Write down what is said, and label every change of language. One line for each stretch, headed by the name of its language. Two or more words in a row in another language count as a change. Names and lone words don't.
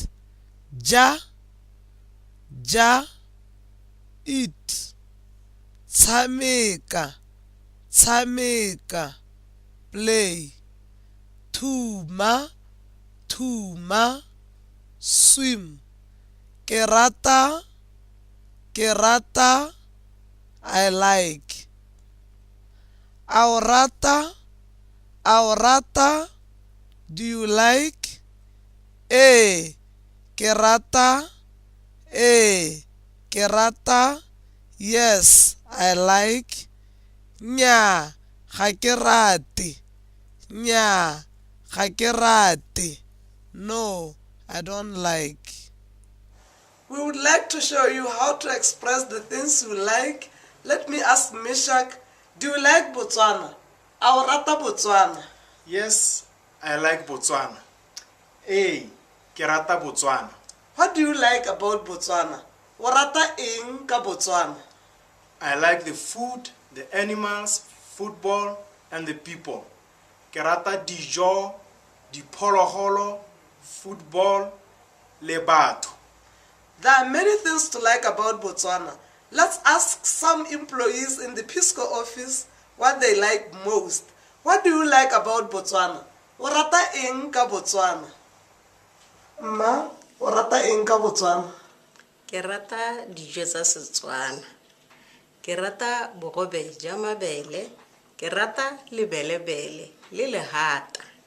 Tswana: Ja, ja, eat. Tshameka, tshameka, play. Thuma, thuma, swim. Ke rata,
English: I like.
Tswana: Aurata, aurata,
English: do you like?
Tswana: Ke rata, ke rata,
English: yes, I like.
Tswana: Nnyaa, ga ke rate, nnyaa, ga ke rate,
English: no, I don't like. We would like to show you how to express the things you like. Let me ask Meshach, do you like Botswana?
Tswana: A o rata Botswana?
English: Yes, I like Botswana.
Tswana: Ke rata Botswana.
English: What do you like about Botswana?
Tswana: O rata eng ka Botswana?
English: I like the food, the animals, football, and the people.
Tswana: Ke rata dijo, diphologolo, football, le batho.
English: There are many things to like about Botswana. Let's ask some employees in the Pisco office what they like most. What do you like about Botswana?
Tswana: O rata eng ka Botswana? Mma, o rata eng ka Botswana? Ke rata dijo tsa Setswana. Ke rata bogobe jwa mabele. Ke rata lebelebele le lehata.